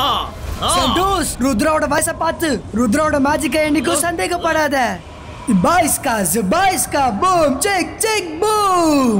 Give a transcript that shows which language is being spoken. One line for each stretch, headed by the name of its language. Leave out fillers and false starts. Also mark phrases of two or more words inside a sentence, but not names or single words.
Tamil: సంతోష్, రుద్రాவோட வயசை பார்த்து ருத்ராவோட மேஜிக்கை என்னைக்கு சந்தேகப்படாத. Zibaiska,
English: boom, check, boom.